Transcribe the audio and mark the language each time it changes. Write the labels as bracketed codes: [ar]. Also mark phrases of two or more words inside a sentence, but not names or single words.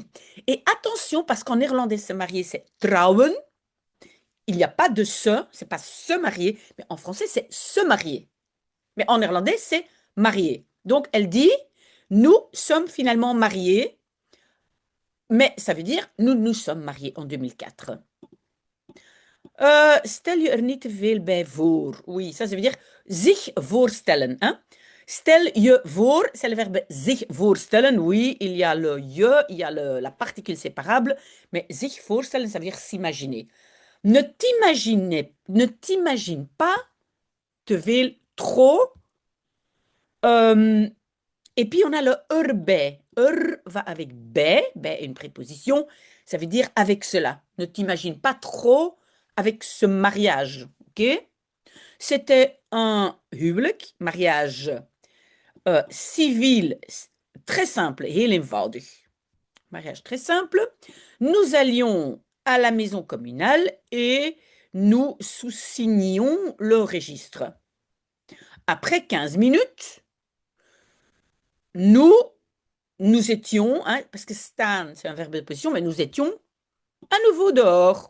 [fr] Et attention, parce qu'en néerlandais, se marier, c'est trouwen. Il n'y a pas de se, c'est pas se marier, mais en français, c'est se marier. Mais en néerlandais, c'est marié. Donc, elle dit, nous sommes finalement mariés, mais ça veut dire, nous nous sommes mariés en 2004. [nl] Stel je er niet te veel bij voor. [fr] Oui, ça veut dire [nl] zich voorstellen. [fr] Hein? [nl] Stel je voor, [fr] c'est le verbe [nl] zich voorstellen. [fr] Oui, il y a le je, il y a la particule séparable, mais [nl] zich voorstellen, [fr] ça veut dire s'imaginer. Ne t'imagine pas [nl] te veel [fr] trop. Euh, et puis on a le bij. Va avec bij est une préposition, ça veut dire avec cela. Ne t'imagine pas trop avec ce mariage, ok? C'était un huwelijk, mariage civil, très simple, [nl] heel eenvoudig. [fr] Mariage très simple. Nous allions à la maison communale et nous sous-signions le registre. Après 15 minutes, nous étions, hein, parce que staan, c'est un verbe de position, mais nous étions à nouveau dehors.